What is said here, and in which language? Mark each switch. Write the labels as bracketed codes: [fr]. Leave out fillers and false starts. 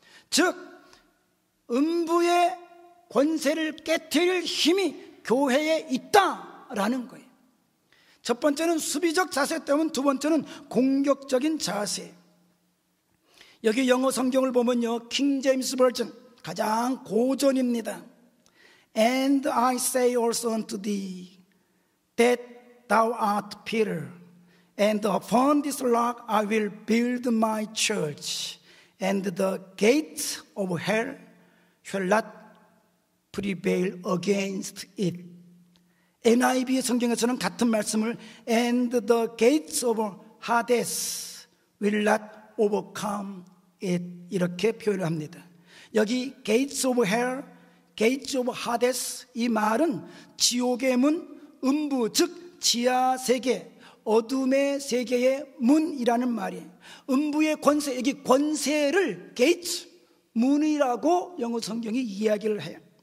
[ko] 즉 음부의 권세를 깨트릴 힘이 교회에 있다라는 거예요. 첫 번째는 수비적 자세 때문에 두 번째는 공격적인 자세. 여기 영어 성경을 보면요, 킹 제임스 버전 가장 고전입니다. [en] And I say also unto thee that thou art Peter, and upon this rock I will build my church, and the gates of hell shall not prevail against it. [ko] NIV 성경에서는 같은 말씀을 [en] And the gates of Hades will not overcome it, [ko] 이렇게 표현을 합니다. 여기 gates of hell, gates of Hades, 이 말은 지옥의 문, 음부, 즉 지하세계, 어둠의 세계의 문이라는 말이에요. 음부의 권세, 여기 권세를 gates, 문이라고 영어 성경이 이야기를 해요.